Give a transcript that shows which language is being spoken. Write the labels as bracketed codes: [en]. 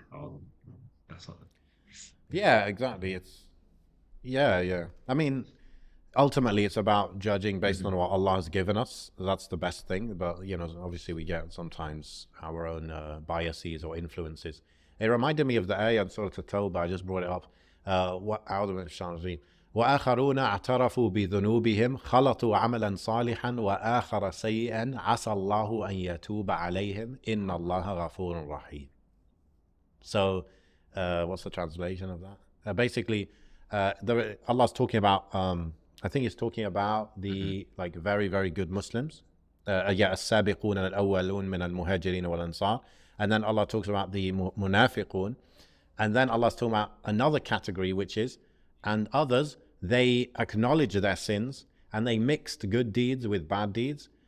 [en] Oh, that's not. Yeah, exactly. Yeah. I mean, ultimately it's about judging based on Mhm. what Allah has given us. That's the best thing. But obviously we get sometimes our own biases or influences. It reminded me of the ayah in Surah At-Tawbah. I just brought it up. What [ar] أعوذ بالله من الشيطان الرجيم. وآخرون اعترفوا بذنوبهم خلطوا عملا صالحا وآخر سيئا عسى الله أن يتوب عليهم إن الله غفور رحيم. [en] So, what's the translation of that? Basically, Allah's talking about. I think He's talking about Mhm. the like very very good Muslims. Yeah, [ar] السابقون الأولون من المهاجرين والأنصار, [en] and then Allah talks about the munafiqun, and then Allah's talking about another category, which is, and others they acknowledge their sins and they mixed good deeds with bad deeds.